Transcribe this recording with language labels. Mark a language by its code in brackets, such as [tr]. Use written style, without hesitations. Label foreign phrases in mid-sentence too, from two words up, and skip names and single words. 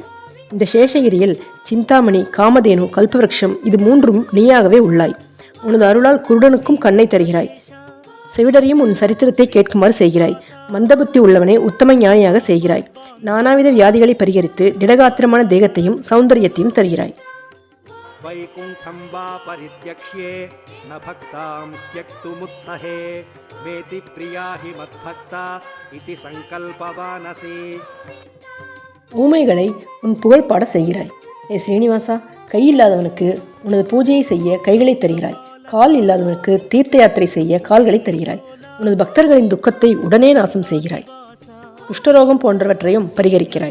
[ta] இந்த சேஷகிரியில் சிந்தாமணி, காமதேனு, கல்பவருஷம் இது மூன்றும் நீயாகவே உள்ளாய். உனது அருளால் குருடனுக்கும் கண்ணை தருகிறாய். செவிடரையும் உன் சரித்திரத்தை கேட்குமாறு செய்கிறாய். மந்தபுத்தி உள்ளவனை உத்தம ஞானியாக செய்கிறாய். நானாவித வியாதிகளை பரிகரித்து திடகாத்திரமான தேகத்தையும் சௌந்தரியத்தையும் தருகிறாய். [sa] वैकुण्ठं वा परित्यक्ष्ये न भक्तां स्यक्तुमुत्सहे वेति प्रिया हि मद्भक्ता इति सङ्कल्पवानसि. [ta] ஊமைகளை உன் புகழ் பாட செய்கிறாய். ஏ ஸ்ரீனிவாசா, கை இல்லாதவனுக்கு உனது பூஜையை செய்ய கைகளை தருகிறாய். கால் இல்லாதவனுக்கு தீர்த்த யாத்திரை செய்ய கால்களை தருகிறாய். உனது பக்தர்களின் துக்கத்தை உடனே நாசம் செய்கிறாய். குஷ்டரோகம் போன்றவற்றையும் பரிகரிக்கிறாய்.